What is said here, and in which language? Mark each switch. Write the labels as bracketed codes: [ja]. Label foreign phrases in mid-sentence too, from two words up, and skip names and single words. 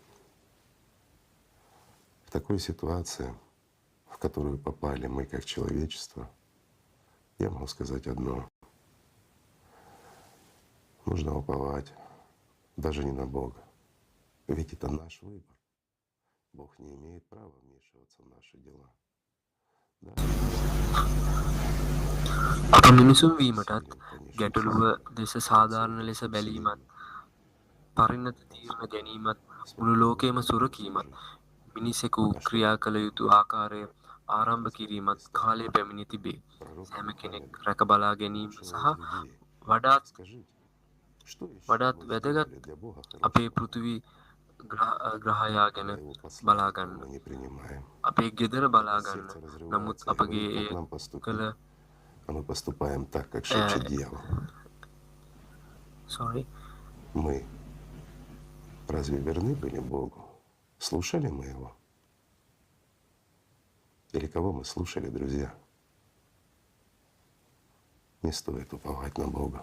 [ru] В такой ситуации, в которую попали мы как человечество, я могу сказать одно. Нужно уповать даже не на Бога. Ведь это наш выбор. Бог не имеет права вмешиваться в наши дела. [si] අප මිනිසුන් වීමටත් ගැටලුව දෙස සාධාරණ ලෙස බැලීමත් පරිණත තීරණ ගැනීමත් මුළු ලෝකයේම සුරකීමත් මිනිසෙකු ක්‍රියා කළ යුතු ආකාරය ආරම්භ කිරීමත් කාලය පැමිණි තිබේ. සෑම කෙනෙක් රැක බලා ගැනීම සහ වඩාත් වැදගත් අපේ පෘථිවි ග්‍රහයා ගැන බලා ගන්න. අපේ ගෙදර බලා ගන්න. නමුත් අපගේ ඒ කළ [ru] А мы поступаем так, как шепчет дьявол. Sorry. Мы разве верны были Богу? Слушали мы Его? Или кого мы слушали, друзья? Не стоит уповать на Бога.